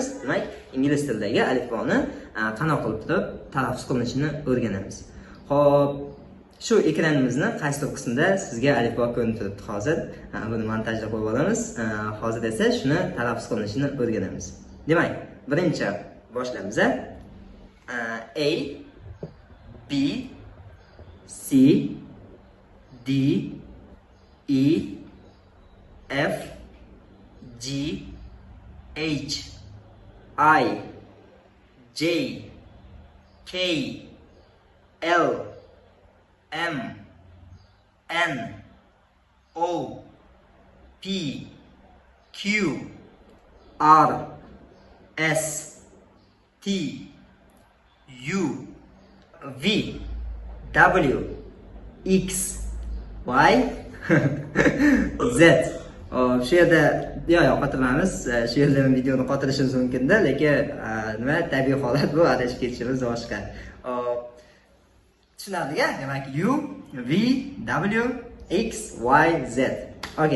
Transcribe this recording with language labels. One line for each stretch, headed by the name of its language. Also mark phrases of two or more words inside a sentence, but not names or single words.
Uzbek: Demak, ingliz tilidagi alifboni qanaqa qilib turib talaffuz qilinishini o'rganamiz. Xo'p, shu ekranimizni qaysi qismida sizga alifbo ko'rinib turibdi hozir. Buni montajlab qo'yib olamiz. Hozir esa shuni talaffuz qilinishini o'rganamiz. Demak, birinchi boshlaymiz.
English: A, B, C, D, E, F, G, H, I, J, K, L, M, N, O, P, Q, R, S, T, U, V, W, X, Y, Z.
Uzbek: Shu yerda qotiramiz. Shu yerda videoni qotirishimiz mumkin-da, lekin nima tabiiy holat bu, adashib ketishimiz boshqa. Tushunarli-a? Demak, U,
English: V, W, X, Y, Z.
Uzbek: Okay.